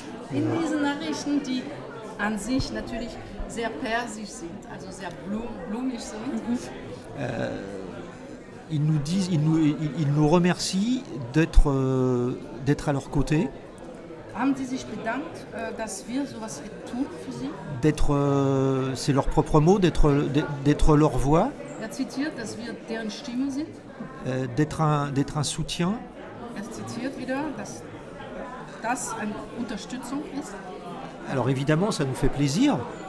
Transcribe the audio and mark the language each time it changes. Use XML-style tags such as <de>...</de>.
<de>In diesen Nachrichten, die an sich natürlich sehr persisch sind, also sehr blumig sind.</de> <fr>Ils nous remercient d'être à leur côté.</fr> <de>Haben sie sich bedankt, dass wir sowas tun für sie?</de> <fr>C'est leur propre mot, d'être leur voix.</fr> <de>Er zitiert, dass wir deren Stimme sind.</de> <fr>D'être un soutien.</fr> <de>Er zitiert wieder, dass das eine Unterstützung ist.</de> <fr>Alors évidemment, ça nous fait plaisir.</fr>